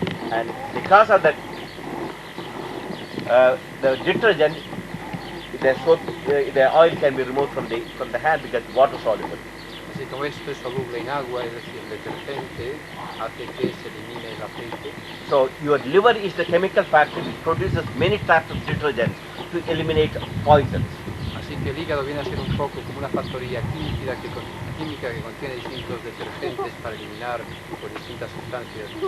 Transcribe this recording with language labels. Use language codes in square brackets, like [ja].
[en] And because of that, the detergent, the soap, the oil can be removed from the hand because it's water soluble. [es] Así como esto es soluble en agua, es decir, el detergente hace que se elimine el aceite. [en] So your liver is the chemical factory which produces many types of detergents to eliminate poisons. [es] Así que el hígado viene a ser un poco como una factoría química que contiene distintos detergentes para eliminar por distintas sustancias.